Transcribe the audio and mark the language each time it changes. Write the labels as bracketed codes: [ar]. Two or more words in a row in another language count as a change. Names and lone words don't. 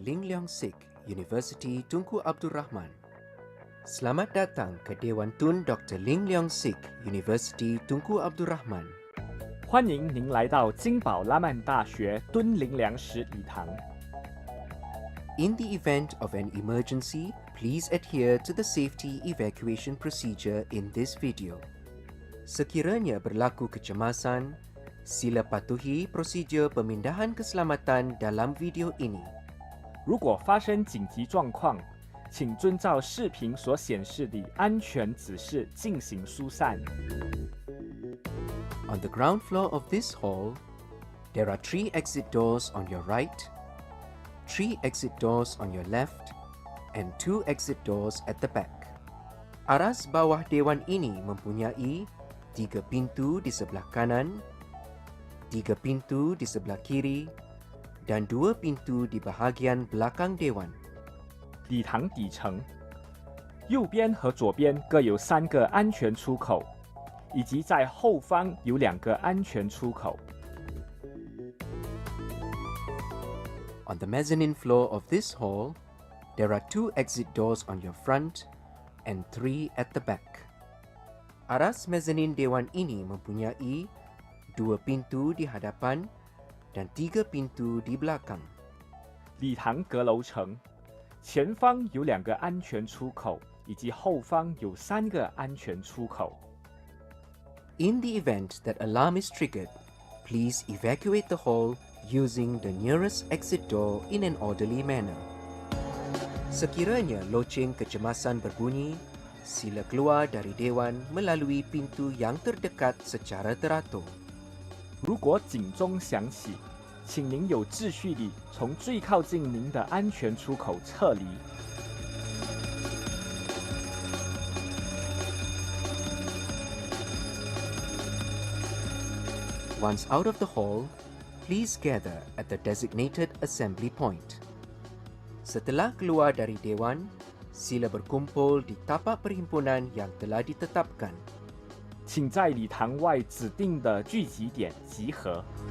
[ms] Ling Leong Sik, University Tunku Abdul Rahman. Selamat datang ke Dewan Tun Dr. Ling Leong Sik, University Tunku Abdul Rahman. [zh] 欢迎您来到金宝拉曼大学敦林良实礼堂。 [en] In the event of an emergency, please adhere to the safety evacuation procedure in this video. [ms] Sekiranya berlaku kecemasan, sila patuhi prosedur pemindahan keselamatan dalam video ini. [zh] 如果发生紧急状况，请遵照视频所显示的安全指示进行疏散。 [en] On the ground floor of this hall, there are 3 exit doors on your right, 3 exit doors on your left, and 2 exit doors at the back. [ms] Aras bawah dewan ini mempunyai 3 pintu di sebelah kanan, 3 pintu di sebelah kiri, dan 2 pintu di bahagian belakang dewan. [zh] 礼堂底层，右边和左边各有3个安全出口，以及在后方有2个安全出口。 [en] On the mezzanine floor of this hall, there are 2 exit doors on your front and 3 at the back. [ms] Aras mezzanine dewan ini mempunyai 2 pintu di hadapan dan 3 pintu di belakang. [zh] 礼堂阁楼层，前方有2个安全出口，以及后方有3个安全出口。 [en] In the event that alarm is triggered, please evacuate the hall using the nearest exit door in an orderly manner. [ms] Sekiranya loceng kecemasan berbunyi, sila keluar dari dewan melalui pintu yang terdekat secara teratur. [zh] 如果警钟响起，请您有秩序地从最靠近您的安全出口撤离。 [en] Once out of the hall, please gather at the designated assembly point. [ms] Setelah keluar dari dewan, sila berkumpul di tapak perhimpunan yang telah ditetapkan. [zh] 请在礼堂外指定的聚集点集合。